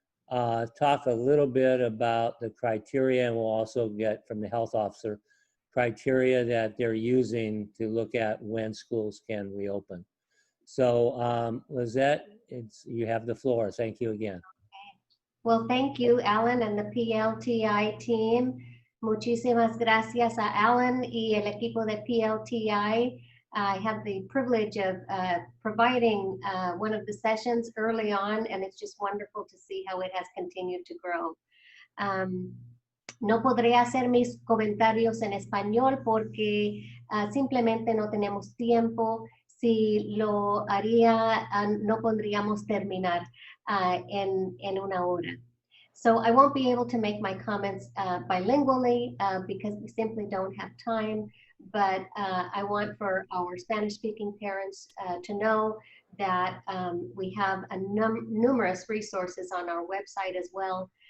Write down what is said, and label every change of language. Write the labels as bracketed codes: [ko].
[en] Talk a little bit about the criteria, and we'll also get from the health officer criteria that they're using to look at when schools can reopen. So Lisette, you have the floor. Thank you again. Well, thank you, Alan, and the PLTI team. [es] Muchísimas gracias a Alan y el equipo de PLTI. [en] I had the privilege of providing one of the sessions early on, and it's just wonderful to see how it has continued to grow. [es] No podré hacer mis comentarios en español porque simplemente no tenemos tiempo. Si lo haría, no podríamos terminar en una hora. [en] So I won't be able to make my comments bilingually because we simply don't have time. But I want for our Spanish-speaking parents to know that we have numerous resources on our website as well.